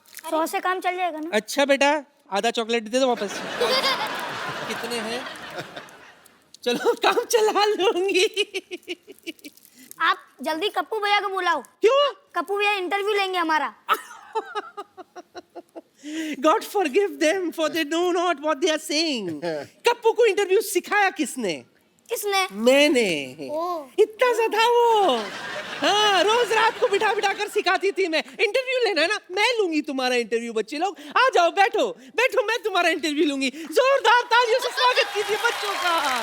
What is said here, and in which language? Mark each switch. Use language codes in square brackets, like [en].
[hi] 100 से काम चल जाएगा ना? अच्छा बेटा, आधा चॉकलेट दे दो वापस। कितने हैं? चलो काम चला लूंगी। आप जल्दी कप्पू भैया को बुलाओ। क्यों? कप्पू भैया इंटरव्यू लेंगे हमारा। [en] God forgive them for they know not what they are saying. [hi] Kappu को इंटरव्यू सिखाया किसने? किसने? मैंने। ओह। इतना सा था वो। हाँ, रोज रात को बिठा बिठा कर सिखाती थी मैं। इंटरव्यू लेना है ना, मैं लूंगी तुम्हारा इंटरव्यू। बच्चे लोग आ जाओ, बैठो बैठो, मैं तुम्हारा इंटरव्यू लूंगी। जोरदार तालियों से स्वागत कीजिए बच्चों का।